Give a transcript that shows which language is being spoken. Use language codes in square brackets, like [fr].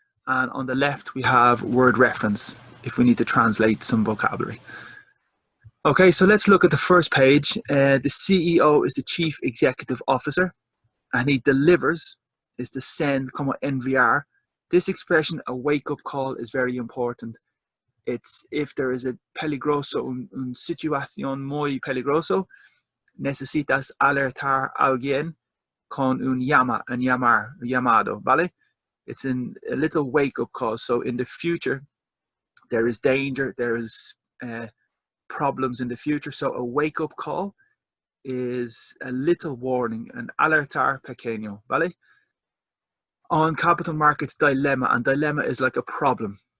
[en] And on the left, we have word reference if we need to translate some vocabulary. Okay, so let's look at the first page. The CEO is the Chief Executive Officer, and he delivers is to send, [es] como enviar. [en] This expression, a wake-up call, is very important. It's if there is a [es] peligroso, un situación muy peligroso, necesitas alertar a alguien con un llamado, ¿vale? [en] It's in a little wake-up call. So in the future, there is danger, there is problems in the future. So a wake-up call is a little warning, an [es] alertar pequeño, ¿vale? [en] On capital markets dilemma, and dilemma is like a problem.